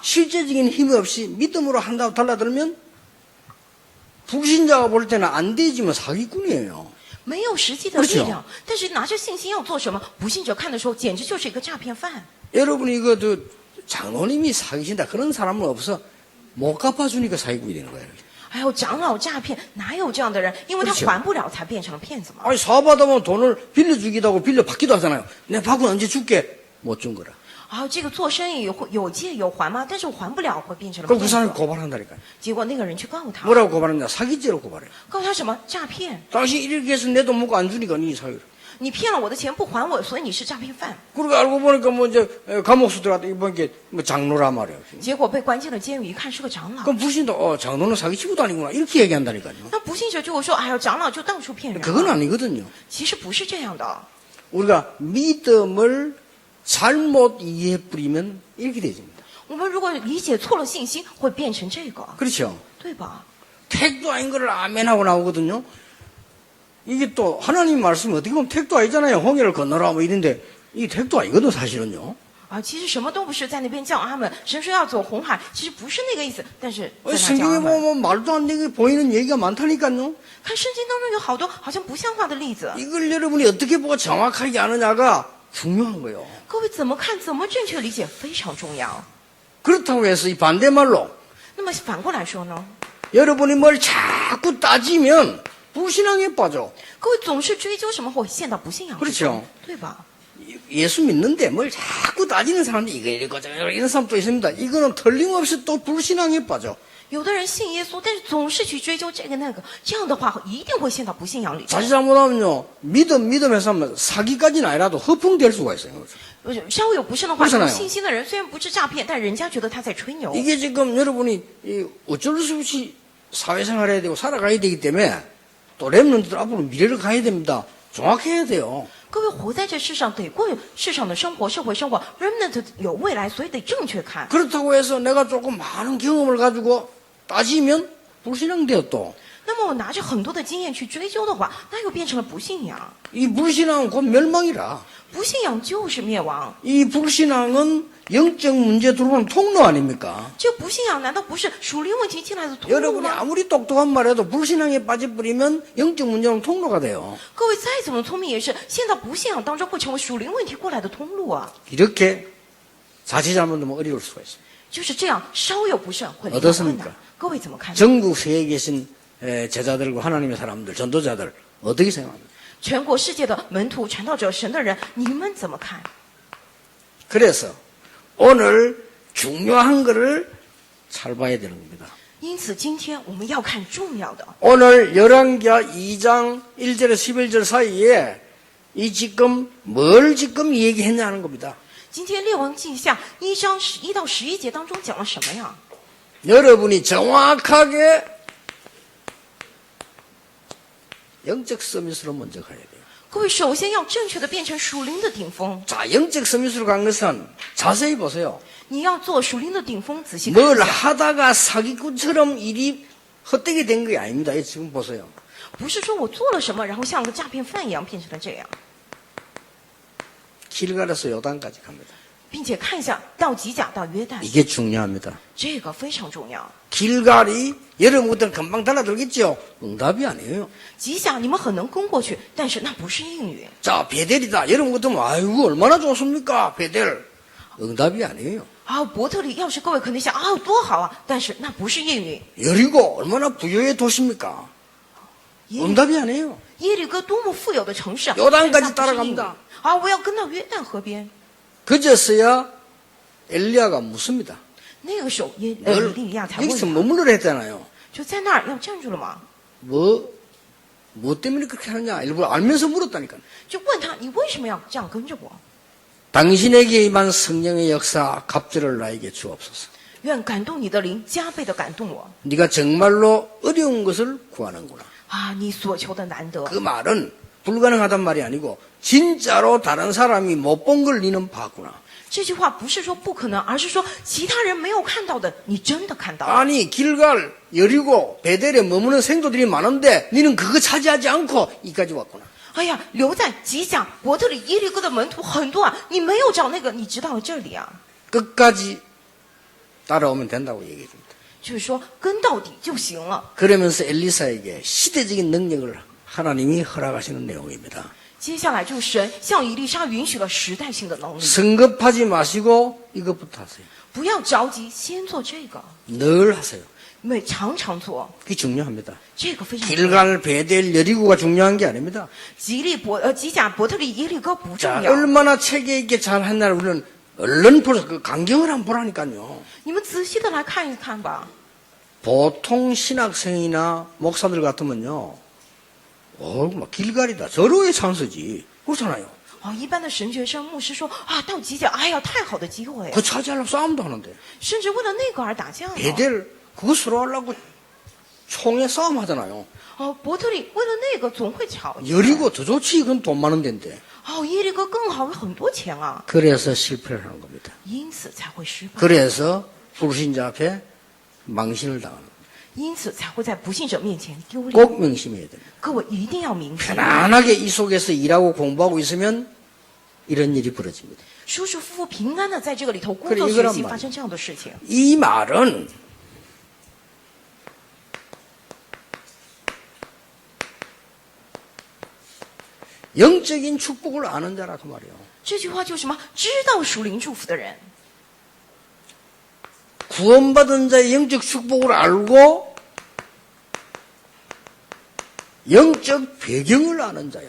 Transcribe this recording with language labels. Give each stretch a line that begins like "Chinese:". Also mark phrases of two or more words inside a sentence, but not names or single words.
Korean: 실제적인 힘이 없이 믿음으로 한다고 달라들면 불신자가 볼 때는 안 되지만 사기꾼이에요.
Chinese: 没有实际的力量，但是拿着信心要做什么？不信者看的时候，简直就是一个诈骗犯。
Korean: 여러분이 이거 장로님이 사기친다 그런 사람은 없어. 못 갚아주니까 사기꾼이 되는 거예요.
Chinese: 还有长老诈骗，哪有这样的人？因为他
Korean: 그렇죠
Chinese: 还不了，才变成了骗子嘛。
Korean: 아니 사업하다보면 돈을 빌려주기도 하고 빌려받기도 하잖아요. 내가 받고 언제 줄게? 못 준 거라.
Chinese: 啊，这个做生意有借有还吗？但是我还不了，会变成了
Korean: 그럼 그
Chinese: 骗
Korean: 사람이
Chinese: 子。
Korean: 고발한다니까요.
Chinese: 结果那个人去告他，
Korean: 뭐라고 고발하냐? 사기죄로 고발해요.
Chinese: 告他什么？诈骗！
Korean: 당신 이렇게 해서 내 돈 먹고 안 주니까 니 사기로.
Chinese: 你骗了我的钱不还我，所以你是诈骗犯。
Korean: 그리고 알고 보니까 뭐 이제 감옥수 들어갔다 이보니까 뭐 장로란 말이에요.
Chinese: 结果被关进了监狱，一看是个长老。
Korean: 그럼 불신도 장로는 사기치고 다니구나 이렇게 얘기한다니까요.
Chinese: 那不信者就会说：“哎呀，长老就到处骗人。”
Korean: 그건 아니거든요.
Chinese: 其实不是这样的。
Korean: 우리가 믿음을 잘못 이해해 뿌리면 이렇게 되집니다.
Chinese: 我们如果理解错了信息，会变成这个，
Korean: 그렇죠.
Chinese: 对吧？
Korean: 택도 아닌 거를 아멘하고 나오거든요. 이게 또 하나님 말씀이 어떻게 보면 택도 아니잖아요. 홍해를 건너라 뭐 이런데 이게 택도 아니거든 사실은요.
Chinese: 啊，其实什么都不是，在那边叫阿门。神说要走红海，其实不是那个意思，但是在那叫
Korean: 성경에
Chinese: 阿门。
Korean: 보면 말도 안 되게 보이는 얘기가 많다니까요.
Chinese: 看圣经当中有好多好像不像话的例子，
Korean: 이걸 여러분이 어떻게 보고 정확하게 아느냐가 중요한 거예요.
Chinese: 各位怎么看、怎么正确理解非常重要。
Korean: 그렇다고 해서 이 반대말로
Chinese: 那么反过来说呢？
Korean: 여러분이 뭘 자꾸 따지면 불신앙에 빠져.
Chinese: 各位总是追究什么，会陷到不信仰之中，对吧？
Korean: 예수 믿는데 뭘 자꾸 따지는 사람들이 이거 이거 저거 이런 사람도 있습니다. 이거는 틀림없이 또 불신앙에 빠져.
Chinese: 有的人信耶稣，但是总是去追究这个那个，这样的话一定会陷到不信仰里。
Korean: 자칫 잘못하면요 믿음해서 하면 사기까지는 아니라도 허풍될 수가 있어요.
Chinese: 稍微有不慎的话，
Korean: 그렇잖아요
Chinese: 有信心的人虽然不是诈骗，但人家觉得他在吹牛。
Korean: 이게 지금 여러분이 어쩔 수 없이 사회생활해야 되고 살아가야 되기 때문에 또 랩런트들 앞으로 미래를 가야 됩니다. 정확해야 돼요.
Chinese: 各位活在这世上，得过世上的生活，社会生活 ，remnant 有未来，所以得正确看。
Korean: 그렇다고 해서 내가 조금 많은 경험을 가지고 따지면 불신앙돼요 또.
Chinese: 那么我拿着很多的经验去追究的话，那又变成了不信仰。
Korean: 이 불신앙은 곧 멸망이라.
Chinese: 不信仰就是灭亡。
Korean: 이 불신앙은 영적 문제 들어오는 통로 아닙니까?
Chinese: 这不信仰难道不是属灵问题进来的通路
Korean: 여러분이
Chinese: 吗？
Korean: 아무리 똑똑한 말해도 불신앙에 빠져버리면 영적 문제는 통로가 돼요.
Chinese: 各位再怎么聪明，也是陷到不信仰当中，会成为属灵问题过来的通路啊。
Korean: 이렇게 자칫 잘못하면 어려울 수가 있습니다.
Chinese: 就是这样，稍有不慎会离到困
Korean: 어떻습니까
Chinese: 难。各位怎么看？
Korean: 전국 세계에 계신 제자들과 하나님의 사람들, 전도자들 어떻게 생각합니까?
Chinese: 全国世界的门徒、传道者、神的人，你们怎么看？
Korean: 그래서 오늘 중요한 거를 잘 봐야 되는 겁니다.
Chinese: 因此，今天我们要看重要的。
Korean: 오늘 열왕기하 2장 1절에서 11절 사이에 이 지금 뭘 지금 얘기했냐는 겁니다.
Chinese: 今天列王记下1章11到11节当中讲了什么呀？
Korean: 여러분이 정확하게 영적 서밋으로 먼저 가야 돼요.
Chinese: 各位首先要正确的变成属灵的顶峰。
Korean: 자, 영적 서밋으로 간 것은 자세히 보세요.
Chinese: 你要做属灵的顶峰，仔细看
Korean: 뭘
Chinese: 一下。
Korean: 하다가 사기꾼처럼 일이 헛되게 된 게 아닙니다. 지금 보세요.
Chinese: 不是说我做了什么，然后像个诈骗犯一样变成了这样，
Korean: 길갈에서 요단까지 갑니다.
Chinese: 并且看一下到吉甲到约旦，
Korean: 이게 중요합니다.
Chinese: 这个非常重要。
Korean: 길갈이 여러분들 금방 달라들겠죠? 응답이 아니에요.
Chinese: 吉甲你们很能攻过去，但是那不是应允。
Korean: 자, 베델이다. 여러분 같으면 아이고 얼마나 좋습니까? 베델. 응답이 아니에요.
Chinese: 啊，伯特利，要是各位肯定想啊，多好啊，但是那不是应允。
Korean: 여리고 얼마나 부유의 도시입니까?
Chinese: 耶
Korean: 응답이 아니에요.
Chinese: 耶利哥多么富有的城市啊！
Korean: 요단까지
Chinese: 但是那不是应允
Korean: 따라갑니다
Chinese: 啊！我要跟到约旦河边。
Korean: 그제서야 엘리야가 묻습니다.
Chinese: 那个时候以
Korean: 널
Chinese: 利亚才问
Korean: 여기서
Chinese: 他，
Korean: 머물러라 했잖아요.
Chinese: 就在那儿要站住了嘛，
Korean: 뭐 때문에 그렇게 하느냐? 일부러 알면서 물었다니까.
Chinese: 就问他你为什么要这样跟着我？
Korean: 당신에게 임한 성령의 역사 갑절을 나에게 주옵소서.
Chinese: 愿感动你的灵加倍的感动我
Korean: 네가 정말로 어려운 것을 구하는구나.
Chinese: 啊！你所求的难得，
Korean: 그 말은 불가능하단 말이 아니고 진짜로 다른 사람이 못 본 걸 니는 봤구나.
Chinese: 这句话不是说不可能，而是说其他人没有看到的，你真的看到了。
Korean: 아니 길갈, 여리고, 베델에 머무는 생도들이 많은데 니는 그거 차지하지 않고 이까지 왔구나.
Chinese: 哎呀，留在吉甲、伯特里、耶利哥的门徒很多啊，你没有找那个，你知道这里啊，
Korean: 끝까지 따라오면 된다고 얘기해 줍니다.
Chinese: 就是说跟到底就行了。
Korean: 그러면서 엘리사에게 시대적인 능력을 하나님이 허락하시는 내용입니다.
Chinese: 接下来就神向以利沙允许了时代性的能力，
Korean: 성급하지 마시고 이것부터 하세요.
Chinese: 不要着急，先做这个，
Korean: 늘 하세요.
Chinese: 常常做，
Korean: 그게 중요합니다.
Chinese: 这个非常重要。
Korean: 길갈, 베델, 여리고가 중요한 게 아닙니다.
Chinese: 吉甲、伯特里、耶利哥不重
Korean: 자,
Chinese: 要，
Korean: 얼마나 체계 있게 잘 했나 우리는 얼른 보러 그 강경을 한번 보라니까요.
Chinese: 你们仔细的来看一看吧。
Korean: 보통 신학생이나 목사들 같으면요, 막 길갈이다. 절호의 찬스지. 그렇잖아요.
Chinese: 哦，一般的神学生牧师说啊，到吉甲，哎呀，太好的机会，
Korean: 그 차지하려고 싸움도 하는데.
Chinese: 甚至为了那个而打架呢。
Korean: 베델, 그거 서로 하려고 총에 싸움 하잖아요.
Chinese: 哦，伯特利为了那个总会吵架。
Korean: 여리고 더 좋지. 그건 돈 많은 데인데.
Chinese: 哦，耶利哥更好，有很多钱啊，
Korean: 그래서 실패를 하는 겁니다.
Chinese: 因此才会失败，
Korean: 그래서 불신자 앞에 망신을 당하는 겁니다.
Chinese: 因此才会在不信者面前丢脸。
Korean: 꼭 명심해야 됩니다.
Chinese: 各位一定要明白，
Korean: 편안하게 이 속에서 일하고 공부하고 있으면 이런 일이 벌어집니다.
Chinese: 舒舒服服、平安的在这个里头工
Korean: 그래
Chinese: 作
Korean: 이거란
Chinese: 学习，
Korean: 말이에요.
Chinese: 发生这样的事情。
Korean: 이 말은 영적인 축복을 아는 자라 그 말이에요.
Chinese: 这句话就是什么？知道属灵祝福的人，
Korean: 구원받은 자의 영적 축복을 알고 영적 배경을 아는 자요.